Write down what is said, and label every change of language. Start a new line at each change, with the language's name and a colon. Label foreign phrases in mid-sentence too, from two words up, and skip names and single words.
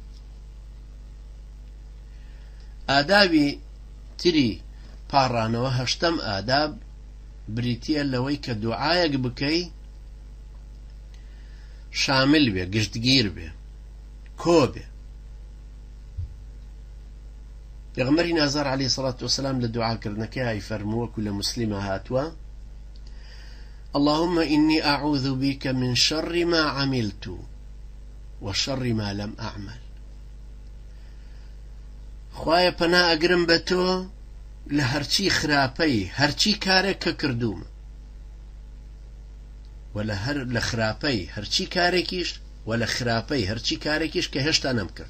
Central Kurdish: ئادابی تری پاڕانەوە هەشتەم ئاداب بریتیە لەوەی کە دوعایەک بکەی شامل بێ گشتگیر بێ کۆ بێ. پێغەمبەری نازار
Arabic: عەلەیهی سەڵات وەسەلام
Central Kurdish: لە دوعاکردنەکەی فەرمووە وەکو لە موسلیمە هاتووە
Arabic: اللهم إني أعوذ بك من شر ما عملت وشر ما لم أعمل.
Central Kurdish: خوایە پەنا ئەگرم بە تۆ لە هەرچی خراپەی هەرچی کارێک کە کردوومە و لە خراپەی هەرچی کارێکیش و لە خراپەی هەرچی کارێکیش کە هێشتا نەمکرد.